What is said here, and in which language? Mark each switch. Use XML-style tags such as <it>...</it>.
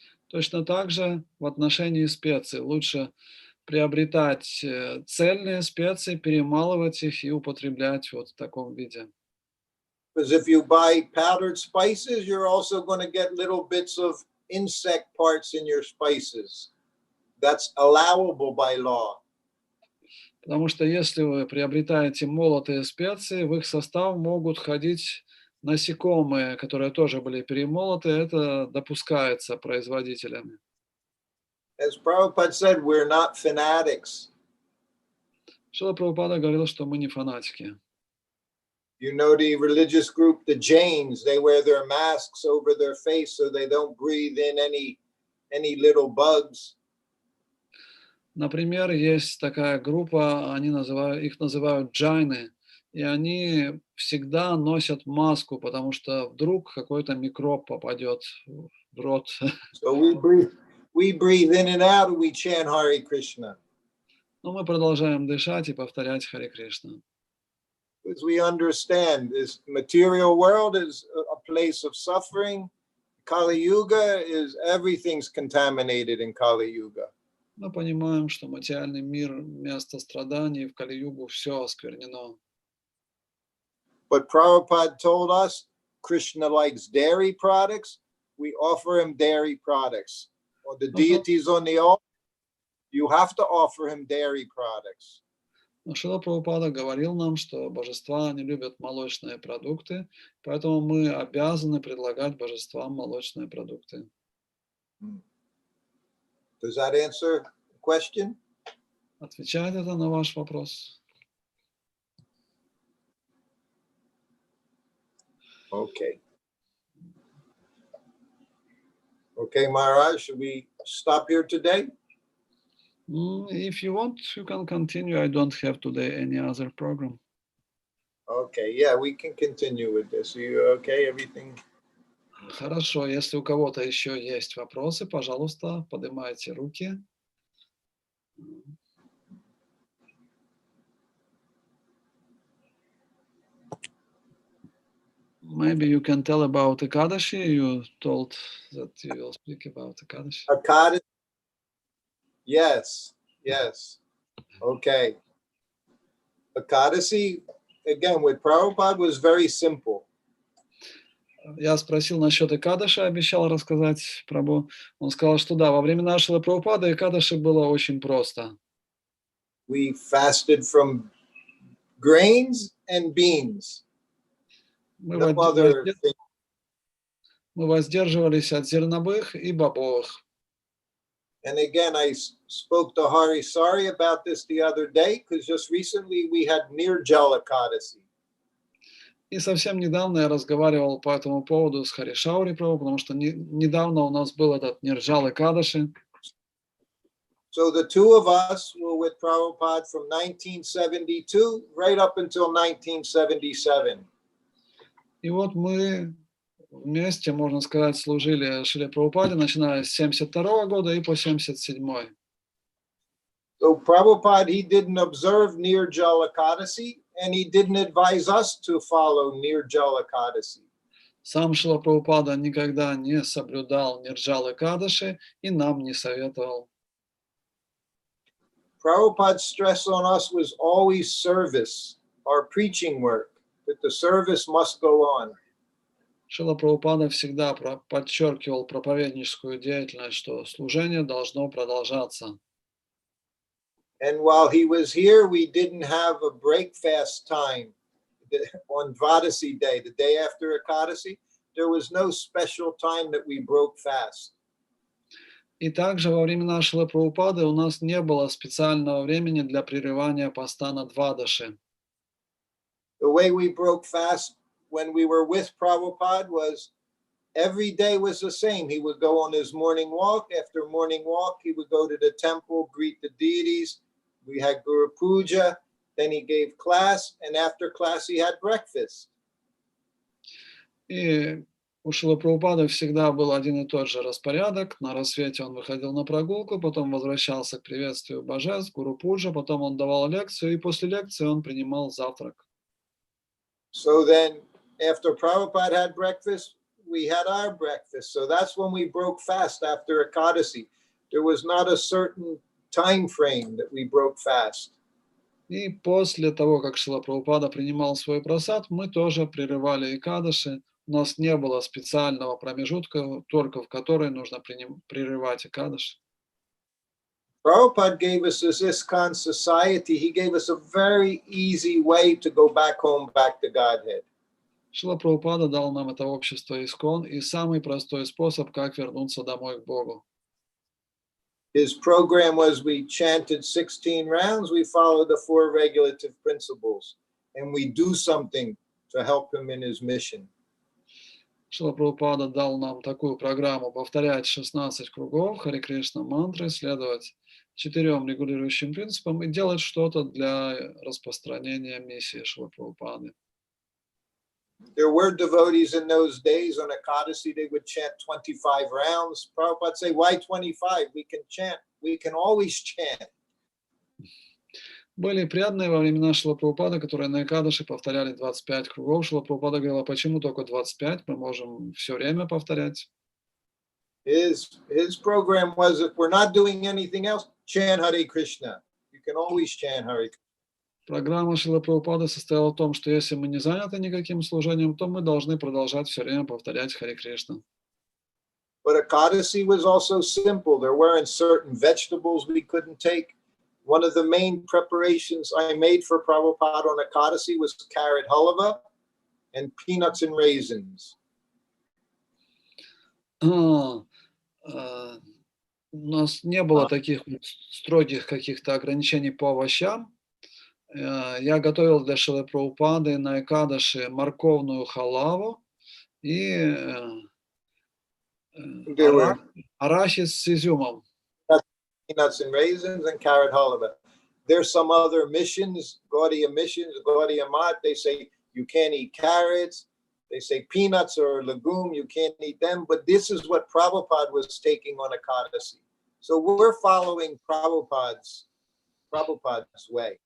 <ru>Точно так же в отношении специй. Лучше приобретать цельные специи, перемалывать их и употреблять вот в таком виде.</ru> <en>Because if you buy powdered spices, you're also going to get little bits of insect parts in your spices. That's allowable by law.</en> <ru>Потому что если вы приобретаете молотые специи, в их состав могут входить насекомые, которые тоже были перемолоты. Это допускается производителями.</ru> <en>As Prabhupada said, we're not fanatics.</en> <ru>Шрила Прабхупада говорил, что мы не фанатики.</ru> <en>You know the religious group, the Jains, they wear their masks over their face so they don't breathe in any little bugs.</en> <ru>Например, есть такая группа, их называют джайны, и они всегда носят маску, потому что вдруг какой-то микроб попадет в рот.</ru> <en>So we breathe in and out and we chant Hare Krishna.</en> <ru>Но мы продолжаем дышать и повторять Харе Кришна.</ru> <en>Because we understand this material world is a place of suffering. Kali Yuga is everything's contaminated in Kali Yuga.</en> <ru>Мы понимаем, что материальный мир – место страданий, в Кали-югу все осквернено.</ru> <en>But Prabhupada told us Krishna likes dairy products. We offer him dairy products. Or the deities on the altar, you have to offer him dairy products.</en> <ru>Но Шрила Прабхупада говорил нам, что божества не любят молочные продукты, поэтому мы обязаны предлагать божествам молочные продукты.</ru> <en>Does that answer the question?</en> <ru>Отвечает это на ваш вопрос?</ru> <en>Okay. Okay, Maharaj, should we stop here today? If you want, you can continue. I don't have today any other program. Okay, yeah, we can continue with this. Are you okay? Everything?</en> <ru>Хорошо. Если у кого-то еще есть вопросы, пожалуйста, поднимайте руки.</ru> <en>Maybe you can tell about Ekadashi. You told that you will speak about Ekadashi. Ekadashi. Yes. Okay. Ekadashi, again, with Prabhupada was very simple.</en> <ru>Я спросил насчет Экадаши, обещал рассказать Прабху. Он сказал, что да, во времена Шрилы Прабхупады Экадаши было очень просто.</ru> <en>We fasted from</en> <ru>Мы</ru> <en>grains and beans.</en> <ru>в мы воздерживались от зерновых и бобовых.</ru> <en>And again, I spoke to Hari Sari about this the other day, because just recently we had Nirjala Ekadasi.</en> <ru>И совсем недавно я разговаривал по этому поводу с Харишаури Прабху, потому что недавно у нас был этот Нирджал Экадаши.</ru> <en>So the two of us were with Prabhupada from 1972 right up until 1977.</en> <ru>И вот мы вместе, можно сказать, служили Шриле Прабхупаде, начиная с 72 года и по 77.</ru> <en>So Prabhupada, he didn't observe Nirjala Ekadasi, and he didn't advise us to follow Nirjala Ekadasi.</en> <ru>Сам Шрила Прабхупада никогда не соблюдал Нирджал Экадаши и нам не советовал.</ru> <en>Prabhupada's stress on us was always service, our preaching work, that the service must go on.</en> <ru>Шрила Прабхупада всегда подчеркивал проповедническую деятельность, что служение должно продолжаться.</ru> <en>And while he was here, we didn't have a break fast time on Dvadasi day, the day after Ekadasi. There was no special time that we broke fast.</en> <ru>И также во времена Шрилы Прабхупады у нас не было специального времени для прерывания поста на Двадаши.</ru> <en>The way we broke fast when we were with Prabhupada was every day was the same. He would go on his morning walk. After morning walk, he would go to the temple, greet the deities. We had Guru Puja. Then he gave class. And after class, he had breakfast.</en> <ru>И у Шрилы Прабхупады всегда был один и тот же распорядок. На рассвете он выходил на прогулку, потом возвращался к приветствию божеств, Гуру Пуджа, потом он давал лекцию, и после лекции он принимал завтрак.</ru> <en>So then, after Prabhupada had breakfast, we had our breakfast. So that's when we broke fast after Ekadasi. There was not a certain time frame that we broke fast.</en> <ru>И после того, как Шрила Прабхупада принимал свой просад, мы тоже прерывали Экадаши. У нас не было специального промежутка, только в который нужно прерывать Экадаши.</ru> <en>Prabhupada gave us this ISKCON society. He gave us a very easy way to go back home, back to Godhead.</en> <ru>Шрила Прабхупада дал нам это общество Искон и самый простой способ, как вернуться домой к Богу.</ru> <en>His program was we chanted 16 rounds, we followed the 4 regulative principles, and we do something to help him in his mission.</en> <ru>Шрила Прабхупада дал нам такую программу: повторять 16 кругов Харе Кришна мантры, следовать 4 регулирующим принципам и делать что-то для распространения миссии Шрилы Прабхупады.</ru> <en>There were devotees in those days on Ekadasi, they would chant 25 rounds. Prabhupada say, why 25? We can chant. We can always chant.</en> <ru>Были преданные во времена Шрилы Прабхупады, которые на Экадаши повторяли 25 кругов. Шрила Прабхупада говорила, почему только 25? Мы можем все время повторять.</ru> <en>His program was, if we're not doing anything else, chant Hare Krishna. You can always chant Hare Krishna.</en> <ru>Программа Шрилы Прабхупады состояла в том, что если мы не заняты никаким служением, то мы должны продолжать все время повторять Харе Кришна.</ru> <en>But Ekadasi was also simple. There weren't certain vegetables we couldn't take. One of the main preparations I made for Prabhupada on Ekadasi was carrot halva and peanuts and raisins.</en> <ru>У нас не было таких строгих каких-то ограничений по овощам. Я готовил для Шрилы Прабхупады на Экадаши морковную халаву и арахис с изюмом.</ru> <en>Peanuts and raisins and carrot halva. There's some other missions, Gaudiya missions, Gaudiya Mat, they say you can't eat carrots. They say peanuts or legume, you can't eat them. But this is what Prabhupada was taking on Ekadasi. So we're following Prabhupada's way.</en>